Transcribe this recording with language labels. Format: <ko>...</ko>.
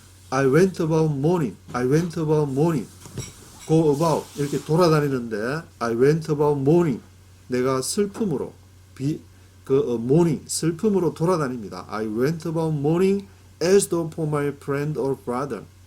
<en>I went about mourning. I went about mourning. Go about</en> <ko>이렇게 돌아다니는데</ko> <en>I went about mourning.</en> <ko>내가 슬픔으로 mourning 슬픔으로 돌아다닙니다.</ko> <en>I went about mourning as though for my friend or brother.</en>